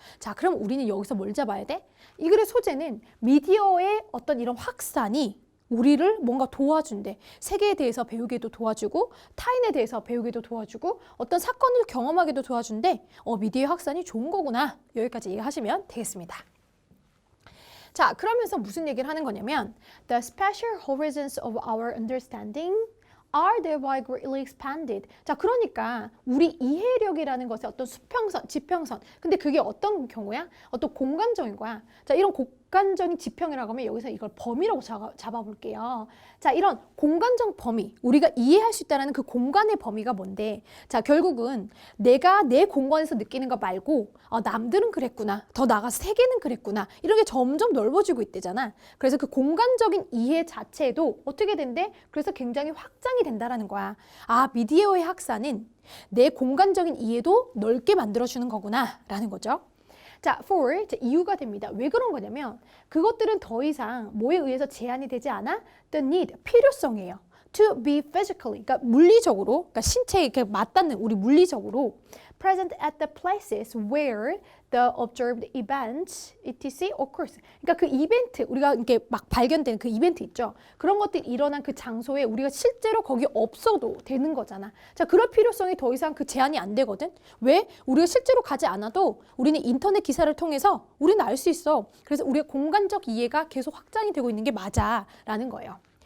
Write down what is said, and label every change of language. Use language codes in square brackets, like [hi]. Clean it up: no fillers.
[ko] 자, 그럼 우리는 여기서 뭘 잡아야 돼? 이 글의 소재는 미디어의 어떤 이런 확산이 우리를 뭔가 도와준대. 세계에 대해서 배우게도 도와주고 타인에 대해서 배우게도 도와주고 어떤 사건을 경험하게도 도와준대. 미디어의 확산이 좋은 거구나. 여기까지 이해하시면 되겠습니다. 자, 그러면서 무슨 얘기를 하는 거냐면 [en] The special horizons of our understanding are thereby greatly expanded. [ko] 자, 그러니까 우리 이해력이라는 것의 어떤 수평선, 지평선. 근데 그게 어떤 경우야? 어떤 공간적인 거야. 자, 이런 공간적인 지평이라고 하면 여기서 이걸 범위라고 잡아볼게요. 자, 이런 공간적 범위, 우리가 이해할 수 있다는 그 공간의 범위가 뭔데? 자, 결국은 내가 내 공간에서 느끼는 거 말고 남들은 그랬구나. 더 나아가서 세계는 그랬구나. 이런 게 점점 넓어지고 있대잖아. 그래서 그 공간적인 이해 자체도 어떻게 된대? 그래서 굉장히 확장이 된다라는 거야. 아, 미디어의 확산은 내 공간적인 이해도 넓게 만들어주는 거구나 라는 거죠. 자, for, 자, 이유가 됩니다. 왜 그런 거냐면 그것들은 더 이상 뭐에 의해서 제한이 되지 않아? [en] The need, [ko] 필요성이에요. [en] To be physically, [ko] 그러니까 물리적으로, 그러니까 신체에 맞닿는 우리 물리적으로 [en] present at the places where the observed events, etc. occurs. [ko] 그러니까 그 이벤트, 우리가 이렇게 막 발견되는 그 이벤트 있죠. 그런 것들이 일어난 그 장소에 우리가 실제로 거기 없어도 되는 거잖아. 자, 그럴 필요성이 더 이상 그 제한이 안 되거든. 왜? 우리가 실제로 가지 않아도 우리는 인터넷 기사를 통해서 우리는 알 수 있어. 그래서 우리의 공간적 이해가 계속 확장이 되고 있는 게 맞아라는 거예요.